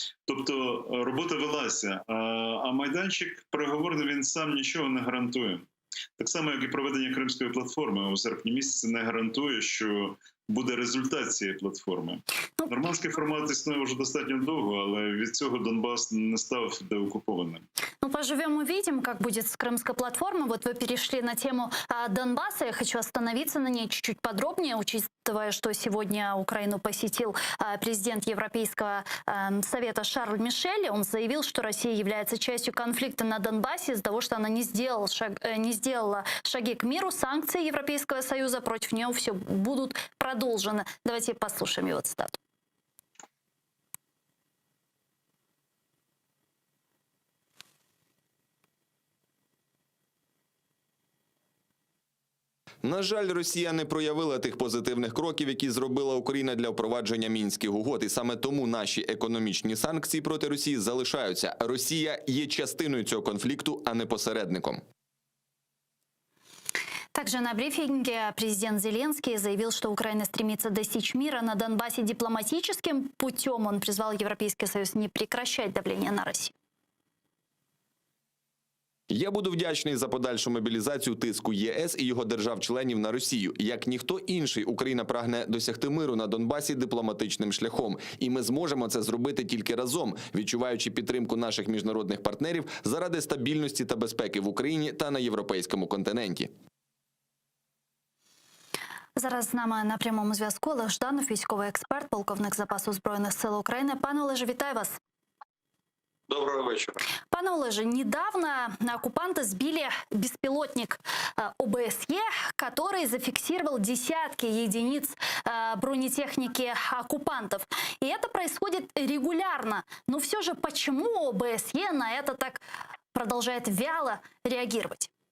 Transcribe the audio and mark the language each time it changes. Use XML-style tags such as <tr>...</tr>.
<uk>Тобто робота велася, а майданчик переговорний, він сам нічого не гарантує. Так само, як і проведення Кримської платформи у серпні місяці не гарантує, що буде результат цієї платформи. Нормандський формат існує вже достатньо довго, але від цього Донбас не став деокупованим.</uk> <ru>Ну, поживем, увидим, как будет с Крымской платформой. Вот вы перешли на тему Донбасса. Я хочу остановиться на ней чуть-чуть подробнее, учитывая, что сегодня Украину посетил президент Европейского совета Шарль Мишель. Он заявил, что Россия является частью конфликта на Донбассе из-за того, что она не сделала шаги к миру. Санкции Европейского Союза против нее все будут продолжены. Давайте послушаем его цитату.</ru> <uk>На жаль, Росія не проявила тих позитивних кроків, які зробила Україна для впровадження Мінських угод. І саме тому наші економічні санкції проти Росії залишаються. Росія є частиною цього конфлікту, а не посередником.</uk> <ru>Также на брифинге президент Зеленский заявил, что Украина стремится достичь мира на Донбассе дипломатическим путем. Он призвал Европейский Союз не прекращать давление на Россию.</ru> <uk>Я буду вдячний за подальшу мобілізацію тиску ЄС і його держав-членів на Росію. Як ніхто інший, Україна прагне досягти миру на Донбасі дипломатичним шляхом. І ми зможемо це зробити тільки разом, відчуваючи підтримку наших міжнародних партнерів заради стабільності та безпеки в Україні та на європейському континенті. Зараз з нами на прямому зв'язку Олег Жданов, військовий експерт, полковник запасу Збройних сил України. Пане Олеже, вітаю вас.</uk> <ru>Доброго вечера.</ru> <uk>Пане Олеже,</uk> <ru>недавно оккупанты сбили беспилотник ОБСЕ, который зафиксировал десятки единиц бронетехники оккупантов. И это происходит регулярно. Но все же почему ОБСЕ на это так продолжает вяло реагировать?</ru>